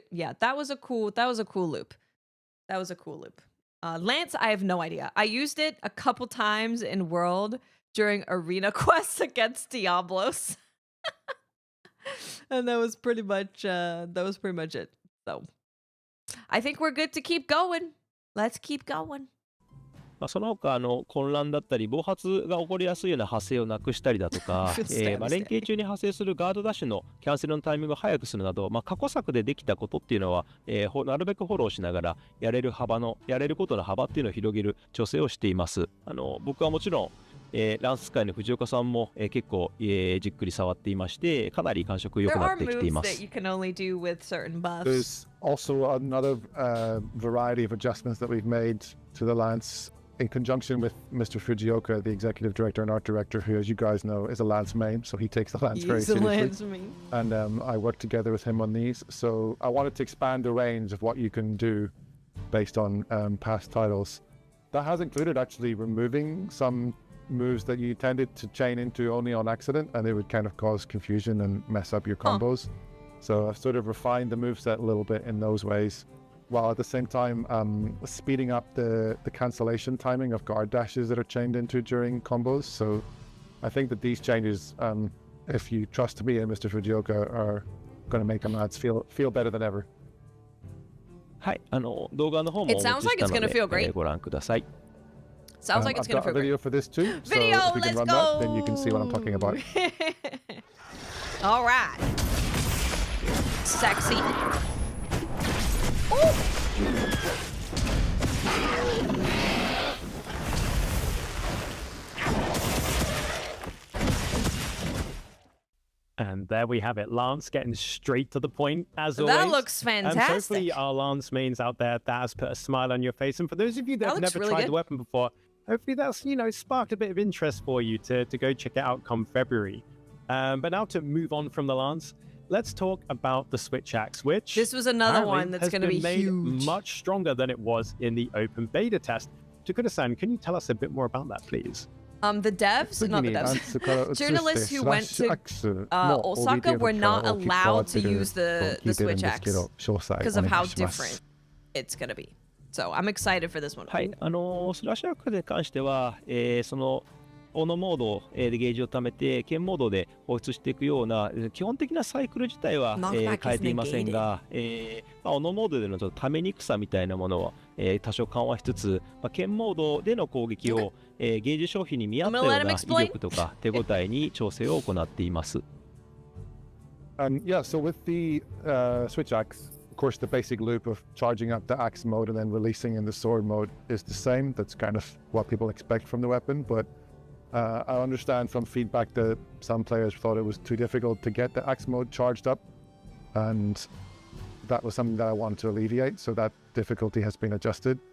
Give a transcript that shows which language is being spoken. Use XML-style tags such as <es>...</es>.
<en>Yeah, that was a cool loop. Lance, I have no idea. I used it a couple times in World during arena quests against Diablos. And that was pretty much it. So I think we're good to keep going. Let's keep going.</en> <ja>その他混乱だったり暴発が起こりやすいような発生をなくしたりだとか、連携中に発生するガードダッシュのキャンセルのタイミングを早くするなど、過去作でできたことっていうのは、なるべくフォローしながらやれることの幅っていうのを広げる調整をしています。僕はもちろんランス界の藤岡さんも、結構、じっくり触っていまして、かなり感触良くなってきています。</ja> <en>There's also another variety of adjustments that we've made to the lance in conjunction with Mr. Fujioka, the executive director and art director, who, as you guys know, is a lance main, so he takes the lance very seriously. And I worked together with him on these, so I wanted to expand the range of what you can do based on past titles. That has included actually removing some moves that you tended to chain into only on accident, and it would kind of cause confusion and mess up your combos. So I've sort of refined the moveset a little bit in those ways, while at the same time speeding up the cancellation timing of guard dashes that are chained into during combos. So I think that these changes, if you trust me and Mr. Fujioka, are going to make the lads feel better than ever.</en> <ja>はい、動画の方もお持ちしたので、ご覧ください。</ja> <en>Sounds like it's going to feel great. I've got a video for this too. Video, so if we can let's run go. That, then you can see what I'm talking about. All right. Sexy. Ooh. And there we have it. Lance getting straight to the point, as always. That looks fantastic. So hopefully our Lance mains out there, that has put a smile on your face. And for those of you that have never tried the weapon before, hopefully that's, sparked a bit of interest for you to go check it out come February. But now to move on from the Lance, let's talk about the Switch Axe, which this was another one that's going to be made huge. Much stronger than it was in the open beta test. Takura-san, can you tell us a bit more about that, please? The devs, not the devs, journalists who went to Osaka were not allowed to use the Switch Axe because of how different it's going to be. So I'm excited for this one.</en> <ja>はい、スラッシュアックに関しては、そのオノモードでゲージを貯めて剣モードで放出していくような基本的なサイクル自体は、変えていませんが、オノモードでのちょっとためにくさみたいなものは、多少緩和しつつ、剣モードでの攻撃を、ゲージ消費に見合ったような威力とか手応えに調整を行っています。</ja> <en>Yeah, so with the Switch Axe, of course, the basic loop of charging up the axe mode and then releasing in the sword mode is the same. That's kind of what people expect from the weapon, but I understand from feedback that some players thought it was too difficult to get the axe mode charged up, and that was something that I wanted to alleviate, so that difficulty has been adjusted.</en>